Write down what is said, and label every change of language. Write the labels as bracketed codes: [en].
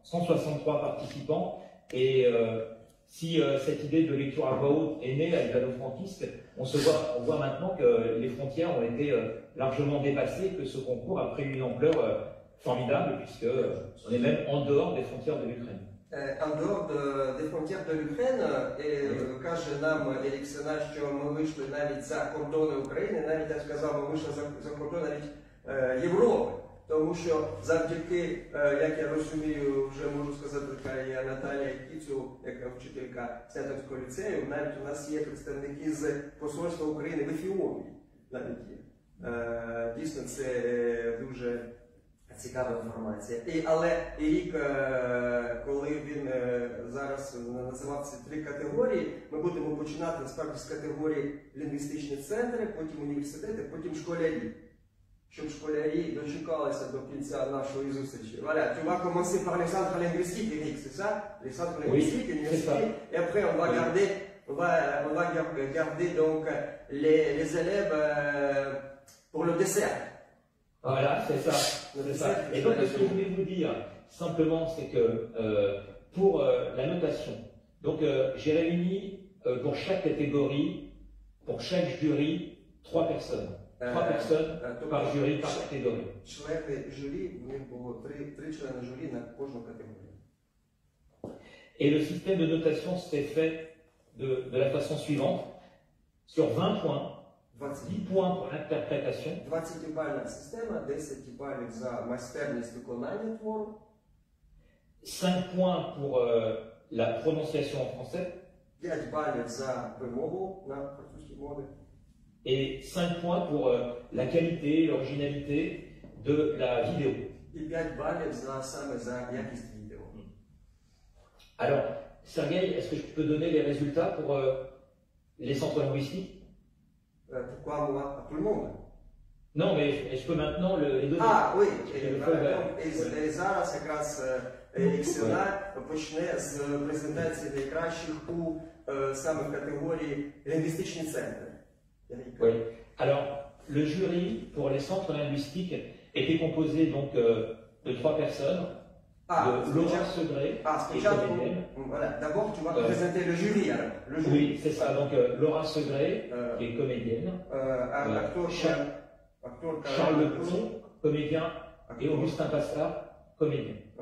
[fr] 163 participants. Et si cette idée de lecture à voix haute est née à Ivano-Frankivsk, on voit maintenant que les frontières ont été largement dépassées, que ce concours a pris une ampleur formidable, puisqu'on est même en dehors des frontières de l'Ukraine. En dehors des frontières de l'Ukraine, [uk] каже нам Ерік Сена, що ми вийшли навіть за кордони України, навіть, я сказав, ми вийшли за кордони навіть Європи. Тому що завдяки, як я розумію, вже можу сказати, така є Наталія Кіцу, яка вчителька Снятинського ліцею, навіть у нас є представники з посольства України в Ефіопії. Навіть є. Дійсно, це дуже цікава інформація. Але Ерік, коли він зараз називав ці 3 категорії, ми будемо починати насправді з категорії лінгвістичні центри, потім університети, потім школярі. Щоб школярі дочекалися до кінця нашої зустрічі. [fr] Voilà, tu vas commencer par les centres linguistiques, Eric, c'est ça? Les centres linguistiques, l'université, et après on va garder donc les élèves pour le dessert. Voilà, c'est ça. Et donc, ce que je voulais vous dire, simplement, c'est que pour la notation, donc j'ai réuni pour chaque catégorie pour chaque jury 3 personnes. 3 personnes par jury, par catégorie. [uk] Члени журі, в них було три члени журі на кожну категорію. [fr] Et le système de notation s'est fait de la façon suivante. Sur 20 points, 10 points pour l'interprétation, [uk] 20-бальна система, 10 балів за майстерність виконання твору, [fr] 5 points pour la prononciation en français [uk] 5 балів за вимову на французькій мові [fr] et 5 points pour la qualité, l'originalité de la vidéo. [uk] і 5 балів саме за якість відео. [fr] Alors, Sergueï, est-ce que je peux donner les résultats pour les centres linguistiques? Pourquoi moi? À tout le monde? Non, mais je peux maintenant les donner. Ah, oui. Je peux [uk] І зараз якраз Іксіна почне з презентації найкращих у саме в категорії лінгвістичні центри. [fr] Oui. Alors, le jury pour les centres linguistiques était composé donc de 3 personnes, de Laura Segré et comédienne. Voilà. D'abord, tu vas présenter le jury. Alors. Le jury. Oui, c'est ça. Donc, Laura Segré, qui est comédienne, Charles Leplon, comédien, et Augustin Pastard, comédien.